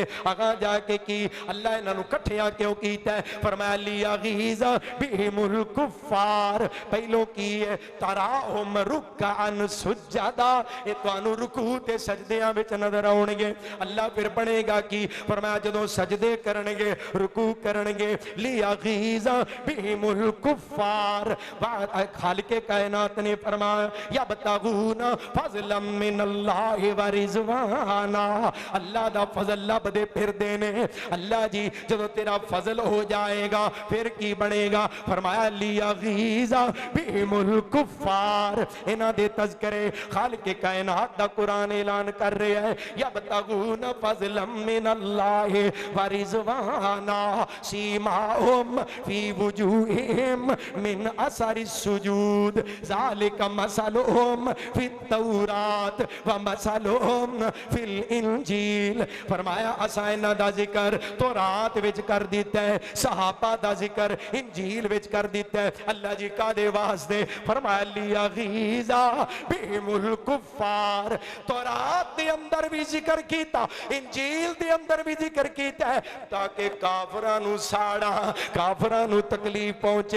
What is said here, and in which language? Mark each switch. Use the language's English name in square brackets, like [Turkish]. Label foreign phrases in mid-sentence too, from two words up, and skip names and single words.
[Punjabi] اگا جا کے کی اللہ انہاں نوں اکٹھیاں کیوں کیتا ہے، فرمایا [Arabic] ليغيظ بهم الكفار, [Punjabi] پہلو کیے [Arabic] تراهم ركعا سجدا, [Punjabi] یہ تہانوں رکوع تے سجدیاں وچ نظر آؤنگے. اللہ فیر بنے گا کی فرمایا جدوں سجدے کرن گے رکوع کرن گے [Arabic] ليغيظ بهم الكفار. [Punjabi] خالق کائنات نے فرمایا [Arabic] يبتغون فضلا من الله ورضوانا, [Punjabi] اللہ دا فضل لبھدے پھردے نے. اللہ جی جدوں تیرا فضل ہو جائے گا فیر کی بنے گا، فرمایا [Arabic] ليغيظ بهم الكفار. [Punjabi] انہاں دے تذکرے خالق کائنات دا قرآن اعلان کر رہا ہے [Arabic] يبتغون فضلا من الله ورضوانا سيماهم في وجوههم من أثر السجود ذلك مثلهم في التوراة ومثلهم في الإنجيل. [Punjabi] فرمایا اساں انہاں دا ذکر تورات وچ کر دتا ہے، صحابہ دا ذکر انجیل وچ کر دتا ہے. اللہ جی کاہدے واسطے، فرمایا [Arabic] ليغيظ بهم الكفار. [Punjabi] تورات دے اندر بھی ذکر کیتا، انجیل دے اندر بھی ذکر کیتا ہے تاکہ کافراں نوں ساڑا، کافراں جانا نوں تکلیف پہنچے.